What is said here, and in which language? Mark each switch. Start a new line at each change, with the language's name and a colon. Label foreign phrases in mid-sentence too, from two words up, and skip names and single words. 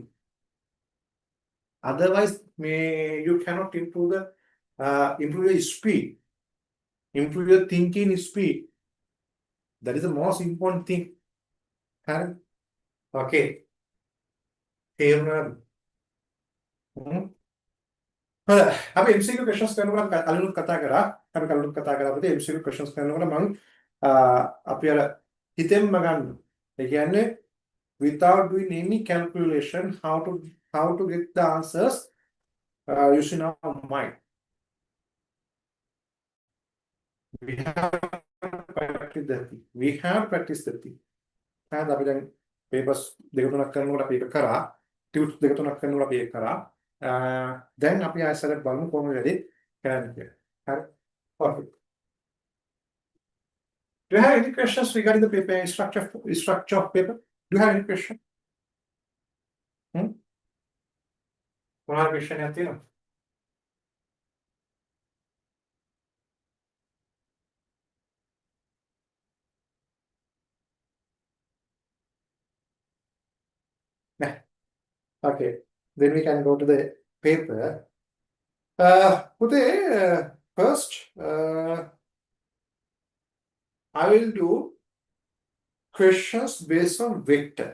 English: Otherwise, you cannot improve your speed, improve your thinking speed. That is the most important thing. Okay. Here,
Sinhala: අපි
English: MCQ questions
Sinhala: කරනකොට කලිනුත් කතා කරා. අපි කලිනුත් කතා කරා පුතේ
English: MCQ questions
Sinhala: කරනකොට මම අපි අර හිතෙන්ම ගන්න. ඒ කියන්නේ
English: without doing any calculation how to get the answers using our mind. We have practiced that thing.
Sinhala: හරිද අපි දැන් papers දෙක තුනක් කරනකොට අපි ඒක කරා. tunes දෙක තුනක් කරනකොට අපි ඒක කරා. දැන් අපි ආයෙත් බලමු කොහොමද වැඩි කරන්නේ කියලා. හරි.
English: Perfect. Do you have any questions regarding the paper structure of paper? Do you have any question?
Sinhala: මොනවා question එකක් තියෙනවද?
English: Nah. Okay. Then we can go to the paper. First, I will do questions based on vector.